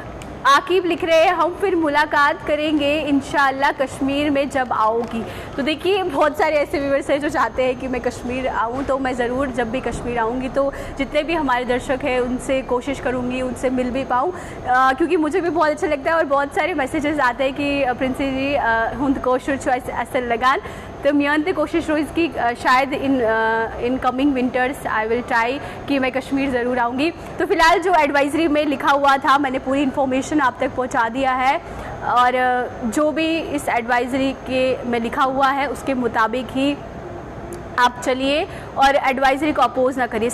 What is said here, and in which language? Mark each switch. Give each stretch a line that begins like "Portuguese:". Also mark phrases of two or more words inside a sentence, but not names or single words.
Hindi: आकिब लिख रहे हैं हम फिर मुलाकात करेंगे इंशाअल्लाह कश्मीर में जब आओगी। तो देखिए बहुत सारे ऐसे व्यूअर्स हैं जो चाहते हैं कि मैं कश्मीर आऊँ, तो मैं ज़रूर जब भी कश्मीर आऊँगी तो जितने भी हमारे दर्शक हैं उनसे कोशिश करूँगी उनसे मिल भी पाऊँ, क्योंकि मुझे भी बहुत अच्छा लगता है। और बहुत सारे मैसेजेस आते हैं कि प्रिंसी जी
Kashmiri: हुंद कोशर छो असल लगान,
Hindi: तो
Kashmiri: मियान ते
Hindi: कोशिश रोज़ की शायद
English: in coming winters I will try
Hindi: कि मैं कश्मीर ज़रूर आऊँगी। तो फिलहाल जो एडवाइजरी में लिखा हुआ था मैंने पूरी इन्फॉर्मेशन आप तक पहुँचा दिया है और जो भी इस एडवाइजरी के में लिखा हुआ है उसके मुताबिक ही आप चलिए और एडवाइजरी को अपोज ना करिए।